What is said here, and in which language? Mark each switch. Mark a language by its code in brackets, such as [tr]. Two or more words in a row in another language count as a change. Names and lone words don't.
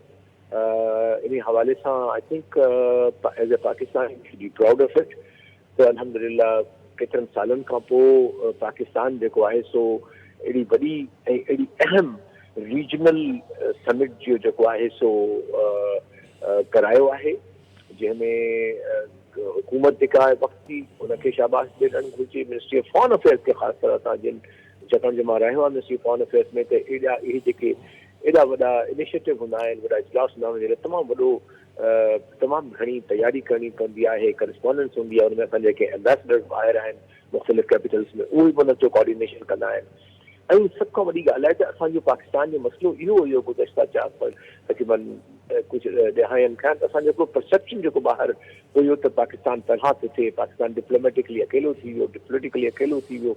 [sd] इन हवाले सां [en] I think as a Pakistan be proud of it [sd] त अल्हम्दुलिल्लाह केतिरनि सालनि खां पोइ पाकिस्तान जेको आहे सो एॾी वॾी ऐं एॾी अहम [en] regional summit [sd] जो जेको आहे सो करायो आहे, जंहिंमें हुकूमत जेका आहे वक़्ती उनखे शाबाश ॾियणु घुरिजे। [en] Ministry of Foreign Affairs [sd] खे ख़ासि तरह सां छाकाणि जो मां रहियो आहे [en] Ministry of Foreign Affairs [sd] में, त इहे जेके एॾा वॾा इनिशिएटिव हूंदा आहिनि, वॾा इजलास हूंदा आहिनि, जंहिं तमामु वॾो तमामु घणी तयारी करणी पवंदी आहे, करस्पॉन्डेंस हूंदी आहे, हुन में असां जेके एम्बेसडर्स ॿाहिरि आहिनि मुख़्तलिफ़ कैपिटल्स में उहे बि हुनजो कोऑर्डिनेशन कंदा आहिनि। ऐं सभ खां वॾी ॻाल्हि आहे त असांजो पाकिस्तान जो मसइलो इहो हुयो गुज़श्ता तक़रीबन कुझु ॾहाईनि खां त असांजो हिकिड़ो परसेप्शन जेको ॿाहिरि हुयो त पाकिस्तान तनहा थो थिए, पाकिस्तान डिप्लोमेटिकली अकेलो थी वियो, पोलिटिकली अकेलो थी वियो।